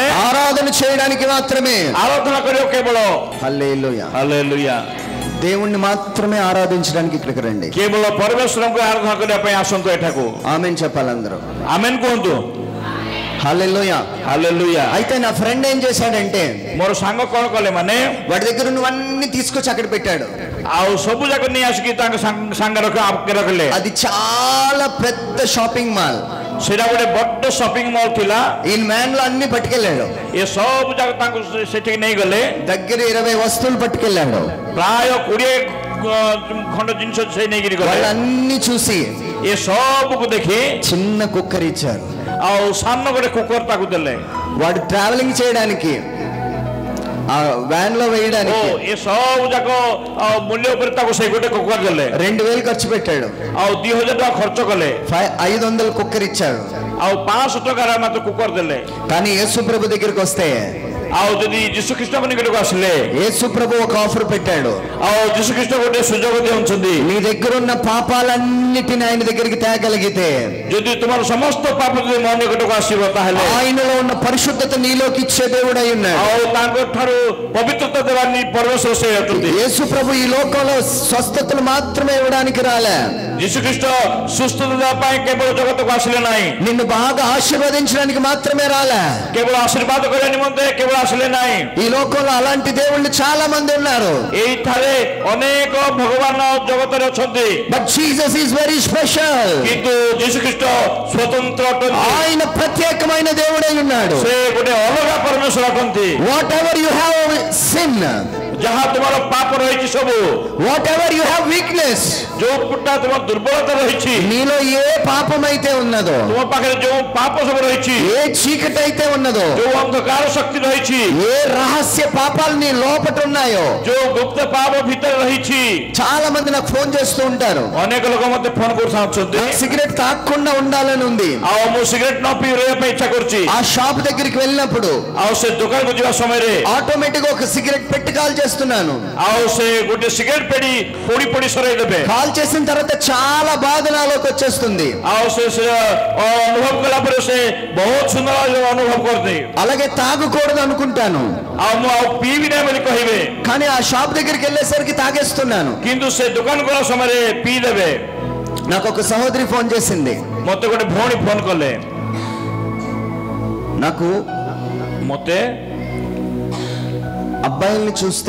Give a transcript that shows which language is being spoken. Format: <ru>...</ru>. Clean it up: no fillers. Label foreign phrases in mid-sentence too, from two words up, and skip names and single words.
<te>ఆరాధన చేయడానికి మాత్రమే</te> <or>ଆରାଧନା କରିବାକୁ କେବଳ</or> <te>హల్లెలూయా</te> <or>ହାଲେଲୁୟା</or> <te>దేవుణ్ణి మాత్రమే ఆరాధించడానికి ఇక్కడికి రండి</te> <or>କେବଳ ପରମେଶ୍ୱରଙ୍କୁ ଆରାଧନା କରିବା ପାଇଁ ଆସନ୍ତୁ ଏଠାକୁ</or> <te>ఆమేన్ చెప్పాలి అందరూ</te> <or>ଆମେନ୍ କୁହନ୍ତୁ</or> <te>హల్లెలూయా</te> <or>ହାଲେଲୁୟା</or> <te>అయితే నా ఫ్రెండ్ ఏం చేశాడంటే</te> <or>ମୋର ସାଙ୍ଗ କଣ କଲେ ମାନେ</or> <te>వాడి దగ్గర నువ్వన్నీ తీసుకొచ్చి అక్కడ పెట్టాడు</te> <or>ଆଉ ସବୁ ଯାକ ନେଇ ଆସିକି ତାଙ୍କ ସାଙ୍ଗେ ରଖିଲେ</or> <te>అది చాలా పెద్ద షాపింగ్ మాల్</te> <or>ସେଇଟା ଗୋଟେ ବଡ ସପିଂ ମଲ୍ ଥିଲା</or> <te>ఈయన మ్యాన్ లో అన్ని పట్టుకెళ్ళాడు</te> <or>ଏ ସବୁ ଯାକ ତାଙ୍କୁ ସେଠିକି ନେଇଗଲେ</or> <te>దగ్గర 20 వస్తువులు పట్టుకెళ్ళాడు</te> <or>ପ୍ରାୟ 20 ଖଣ୍ଡ ଜିନିଷ ସେ ନେଇକିରି ଗଲେ</or> <te>వాళ్ళన్నీ చూసి</te> <or>ଏ ସବୁକୁ ଦେଖି</or> <te>చిన్న కుక్కర్ ఇచ్చారు</te> <or>ଆଉ ସାନ ଗୋଟେ କୁକର ତାକୁ ଦେଲେ</or> <te>వాడు ట్రావెలింగ్ చేయడానికి ఆ వ్యాన్ లో వేయడానికి</te> <or>ଏ ସବୁ ଯାକ ମୂଲ୍ୟ ଉପରେ ତାକୁ ସେଇ ଗୋଟେ କୁକର ଦେଲେ</or> <te>2000 ఖర్చు పెట్టాడు</te> <or>ଆଉ 2000 ଟଙ୍କା ଖର୍ଚ୍ଚ କଲେ</or> <te>500 కుక్కర్ ఇచ్చాడు</te> <or>ଆଉ 500 ଟଙ୍କାର ମାତ୍ର କୁକର ଦେଲେ</or> <te>కానీ యేసు ప్రభు దగ్గరికి వస్తే</te> <or>ଆଉ ଯଦି ଯୀଶୁଖ୍ରୀଷ୍ଟଙ୍କ ନିକଟକୁ ଆସିଲେ</or> <te>యేసు ప్రభు ఒక ఆఫర్ పెట్టాడు</te> <or>ଆଉ ଯୀଶୁଖ୍ରୀଷ୍ଟ ଗୋଟେ ସୁଯୋଗ ଦେଉଛନ୍ତି</or> <te>నీ దగ్గర ఉన్న పాపాలన్నిటిని ఆయన దగ్గరికి తేగలిగితే</te> <or>ଯଦି ତୁମର ସମସ୍ତ ପାପ ଯଦି ମୋ ନିକଟକୁ ଆସିବ ତାହେଲେ</or> <te>ఆయనలో ఉన్న పరిశుద్ధత నీలోకి ఇచ్చే దేవుడు అయి ఉన్నాడు</te> <or>ଆଉ ତାଙ୍କ ଠାରୁ ପବିତ୍ରତା ଦେବା ପରମେଶ୍ୱର ସେ ଅଛନ୍ତି</or> <te>యేసు ప్రభు ఈ లోకంలో స్వస్థతలు మాత్రమే ఇవ్వడానికి రాలే</te> <or>ଯୀଶୁଖ୍ରୀଷ୍ଟ ସୁସ୍ଥତା ଦେବା ପାଇଁ କେବଳ ଜଗତକୁ ଆସିଲେ ନାହିଁ</or> <te>నిన్ను బాగా ఆశీర్వదించడానికి మాత్రమే రాలే</te> <or>କେବଳ ଆଶୀର୍ବାଦ କରିବା ନିମନ୍ତେ କେବଳ ଆସିଲେ ନାହିଁ</or> <te>ఈ లోకంలో అలాంటి దేవుళ్ళు చాలా మంది ఉన్నారు</te> <or>ଏଇଠାରେ ଅନେକ ଭଗବାନ ଜଗତରେ ଅଛନ୍ତି</or> <en>But Jesus is very special</en> <or>କିନ୍ତୁ ଯୀଶୁଖ୍ରୀଷ୍ଟ ସ୍ୱତନ୍ତ୍ର ଅଟନ୍ତି</or> <te>ఆయన ప్రత్యేకమైన దేవుడై ఉన్నాడు</te> <or>ସେ ଗୋଟେ ଅଲଗା ପରମେଶ୍ୱର ଅଟନ୍ତି</or> <en>Whatever you have sin</en> <or>ଯାହା ତୁମର ପାପ ରହିଛି ସବୁ</or> <en>Whatever you have weakness</en> <or>ଯୋଉଟା ତୁମର ଦୁର୍ବଳତା ରହିଛି</or> <te>నీలో ఏ పాపం అయితే ఉన్నదో</te> <or>ତୁମ ପାଖରେ ଯୋଉ ପାପ ସବୁ ରହିଛି</or> <te>ఏ చీకటి అయితే ఉన్నదో</te> <or>ଯୋଉ ଅନ୍ଧକାର ଶକ୍ତି ରହିଛି</or> <te>ఏ రహస్య పాపాలు నీ లోపట ఉన్నాయో</te> <or>ଯୋଉ ଗୁପ୍ତ ପାପ ଭିତରେ ରହିଛି</or> <te>చాలా మంది నాకు ఫోన్ చేస్తూ ఉంటారు</te> <or>ଅନେକ ଲୋକ ମତେ ଫୋନ କରୁଥାଉଛନ୍ତି</or> <te>సిగరెట్ తాగకుండా ఉండాలని ఉంది</te> <or>ଆଉ ମୁଁ ସିଗାରେଟ ନ ପିଇ ରହିବା ପାଇଁ ଇଚ୍ଛା କରୁଛି</or> <te>ఆ షాప్ దగ్గరికి వెళ్ళినప్పుడు</te> <or>ଆଉ ସେ ଦୋକାନକୁ ଯିବା ସମୟରେ</or> <te>ఆటోమేటిక్ గా ఒక సిగరెట్ పెట్టి కాల్ చేస్తున్నాను</te> <or>ଆଉ ସେ ଗୋଟେ ସିଗାରେଟ ପେଡି ପୋଡି ପୋଡି ସରାଇ ଦେବେ</or> <te>కాల్ చేసిన తర్వాత చాలా బాధ నాలోకి వచ్చేస్తుంది</te> <or>ଆଉ ସେ ଅନୁଭବ କଲା ପରେ ସେ ବହୁତ ସୁନ୍ଦର ଅନୁଭବ କରିଦିଏ</or> <te>అలాగే తాగకూడదు అనుకుంటాను</te> <or>ଆଉ ମୁଁ ଆଉ ପିଇବି ନାହିଁ ବୋଲି କହିବେ</or> <te>కానీ ఆ షాప్ దగ్గరికి వెళ్ళేసరికి తాగేస్తున్నాను</te> <or>କିନ୍ତୁ ସେ ଦୋକାନ ଗଲା ସମୟରେ ପିଇ ଦେବେ</or> <te>నాకు ఒక సహోదరి ఫోన్ చేసింది</te> <or>ମତେ ଗୋଟେ ଭଉଣୀ ଫୋନ କଲେ</or> <te>నాకు</te> <or>ମତେ</or> <te>అబ్బాయిల్ని చూస్తే</te>